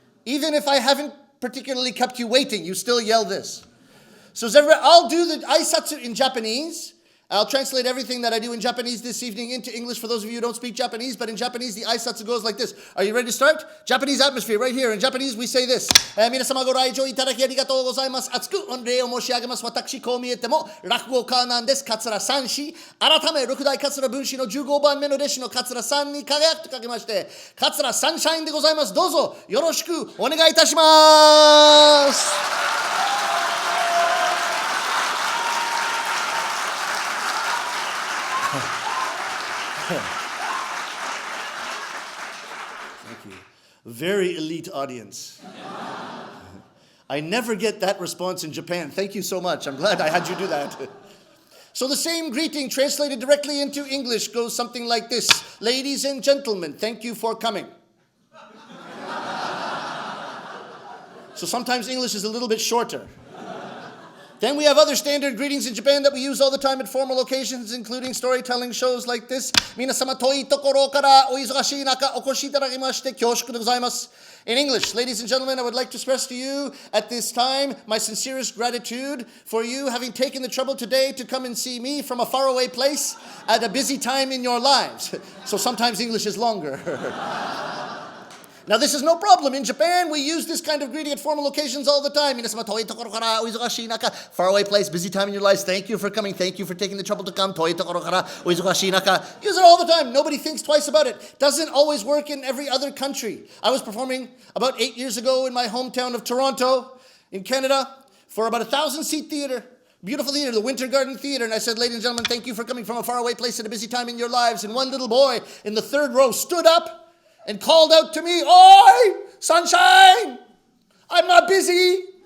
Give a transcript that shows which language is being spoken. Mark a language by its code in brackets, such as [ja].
[en] Even if I haven't particularly kept you waiting, you still yell this. So I'll do the aisatsu in Japanese. I'll translate everything that I do in Japanese this evening into English for those of you who don't speak Japanese, but in Japanese the aisatsu goes like this. Are you ready to start? Japanese atmosphere right here. In Japanese we say this. [ja] 皆様ご来場いただきありがとうございます。厚く御礼を申し上げます。私こう見えても落語家なんです。桂三子。改め六代桂文士の15番目の弟子の桂さんに輝くと書きまして、桂サンシャインでございます。どうぞよろしくお願いいたします。 [en] Thank you. Very elite audience. I never get that response in Japan. Thank you so much. I'm glad I had you do that. So the same greeting translated directly into English goes something like this. Ladies and gentlemen, thank you for coming. So sometimes English is a little bit shorter. Then we have other standard greetings in Japan that we use all the time at formal occasions, including storytelling shows like this. [ja] 皆様遠いところからお忙しい中お越しいただきまして恐縮でございます。 [en] In English, ladies and gentlemen, I would like to express to you at this time my sincerest gratitude for you having taken the trouble today to come and see me from a faraway place at a busy time in your lives. So sometimes English is longer. Now this is no problem. In Japan, we use this kind of greeting at formal occasions all the time. [ja] 皆様遠いところからお忙しい中 [en] faraway place, busy time in your lives. Thank you for coming. Thank you for taking the trouble to come. [ja] 遠いところからお忙しい中 [en] Use it all the time. Nobody thinks twice about it. Doesn't always work in every other country. I was performing about 8 years ago in my hometown of Toronto in Canada for about 1,000-seat theater. Beautiful theater, the Winter Garden Theater. And I said, ladies and gentlemen, thank you for coming from a faraway place at a busy time in your lives. And one little boy in the third row stood up and called out to me, "Oi, sunshine, I'm not busy.